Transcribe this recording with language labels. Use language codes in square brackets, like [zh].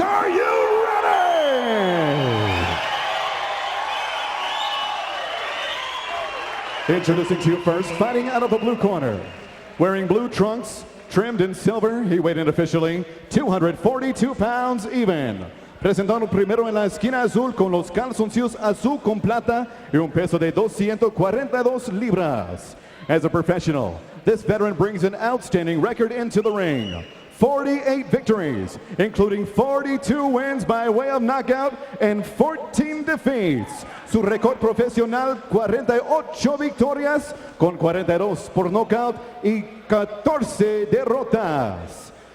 [en] Are you ready? Introducing to you first, fighting out of the blue corner, wearing blue trunks, trimmed in silver, he weighed in officially 242 pounds even. [es] Presentando primero en la esquina azul con los calzoncillos azul con plata y un peso de 242 libras. [en] As a professional, this veteran brings an outstanding record into the ring. 48 victories, including 42 wins by way of knockout and 14 defeats. [es] Su récord profesional, 48 victorias con 42 por knockout y 14 derrotas.